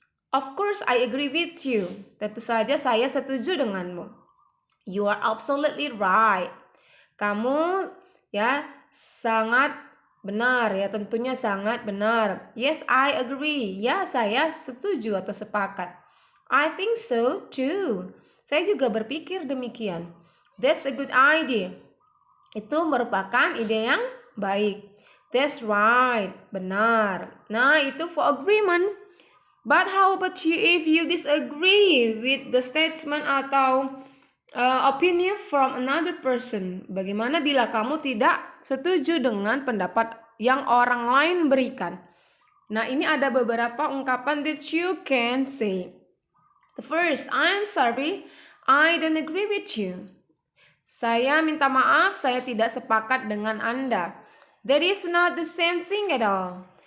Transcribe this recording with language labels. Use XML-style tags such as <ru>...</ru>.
<en>Of course, I agree with you.</en> <id>Tentu saja saya setuju denganmu.</id> <en>You are absolutely right.</en> <id>Kamu ya sangat benar ya, tentunya sangat benar.</id> <en>Yes, I agree.</en> <id>Ya, saya setuju atau sepakat.</id> <en>I think so too.</en> <id>Saya juga berpikir demikian.</id> <en>That's a good idea.</en> <id>Itu merupakan ide yang baik.</id> <en>That's right.</en> <id>Benar. Nah, itu</id> <en>for agreement. But how about you if you disagree with the statement</en> <id>atau</id> <en>opinion from another person?</en> <id>Bagaimana bila kamu tidak setuju dengan pendapat yang orang lain berikan? Nah, ini ada beberapa ungkapan</id> <en>that you can say. The first, I'm sorry, I don't agree with you.</en> <id>Saya minta maaf, saya tidak sepakat dengan Anda.</id> <en>That is not the same thing at all.</en>